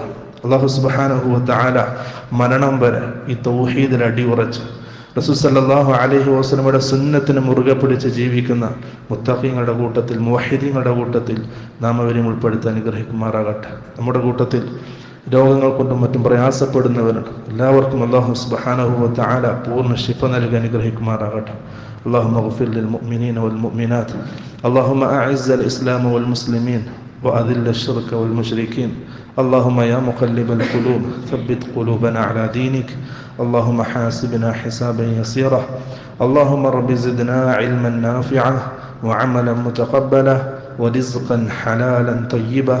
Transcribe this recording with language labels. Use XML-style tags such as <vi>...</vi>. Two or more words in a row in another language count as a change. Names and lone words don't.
<ml>അല്ലാഹു</ml> <ar>سبحانه وتعالى</ar> <ml>മരണം വരെ ഈ തൗഹീദിൽ അടിയുറച്ച് റസൂൽ</ml> <ar>صلى الله عليه وسلم</ar> <ml>സുന്നത്തിനെ മുറുകെ പിടിച്ച് ജീവിക്കുന്ന മുത്തഖീങ്ങളുടെ കൂട്ടത്തിൽ, മുവഹിദീങ്ങളുടെ കൂട്ടത്തിൽ നാം അവരെയും ഉൾപ്പെടുത്തി അനുഗ്രഹിക്കുമാറാകട്ടെ. നമ്മുടെ കൂട്ടത്തിൽ രോഗങ്ങൾ കൊണ്ടും മറ്റും പ്രയാസപ്പെടുന്നവരുണ്ട്. എല്ലാവർക്കും അല്ലാഹു</ml> <ar>سبحانه وتعالى</ar> <ml>പൂർണ്ണ ശിഫ നൽകി അനുഗ്രഹിക്കുമാറാകട്ടെ.</ml> <ar>اللهم اغفر للمؤمنين والمؤمنات. اللهم أعز الإسلام والمسلمين وأذل الشرك والمشركين. اللهم يا مقلب القلوب ثبت قلوبنا على دينك. اللهم حاسبنا حسابا يسيرا. اللهم رب زدنا علما نافعا وعملا متقبلا ورزقا حلالا طيبا.</ar>